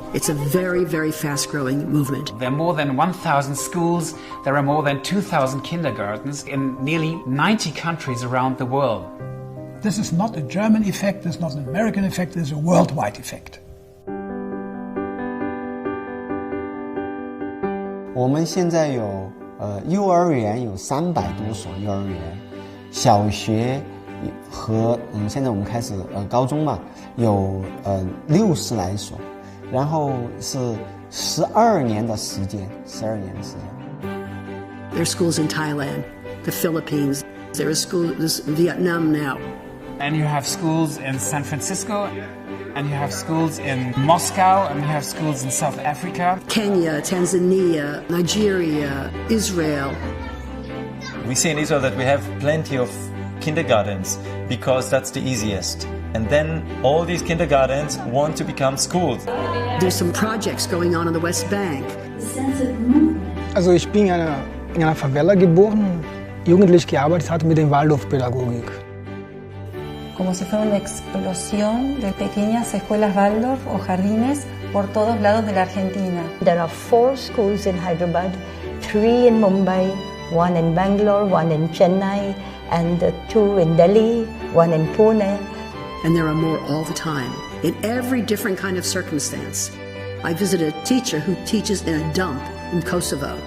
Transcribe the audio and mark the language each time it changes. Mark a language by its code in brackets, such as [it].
[en] It's a very, very fast-growing movement. There are more than 1,000 schools. There are more than 2,000 kindergartens in nearly 90 countries around the world. This is not a German effect, this is not an American effect, this is a worldwide effect. [zh] 我们现在有幼儿园有300多所幼儿园，小学和现在我们开始高中嘛，有60来所，然后是12年的时间，12年的时间。 [en] There are schools in Thailand, the Philippines. There are schools in Vietnam now. And you have schools in San Francisco, and you have schools in Moscow, and you have schools in South Africa. Kenya, Tanzania, Nigeria, Israel. We see in Israel that we have plenty of kindergartens because that's the easiest. And then all these kindergartens want to become schools. There's some projects going on the West Bank. [de] Also ich bin in einer Favela geboren, jugendlich gearbeitet hatte mit der Waldorfpädagogik. [es] Como si fuera una explosión de pequeñas escuelas Waldorf o jardines por todos lados de la Argentina. [en] There are 4 schools in Hyderabad, 3 in Mumbai, 1 in Bangalore, 1 in Chennai, and 2 in Delhi, 1 in Pune. And there are more all the time, in every different kind of circumstance. I visited a teacher who teaches in a dump in Kosovo.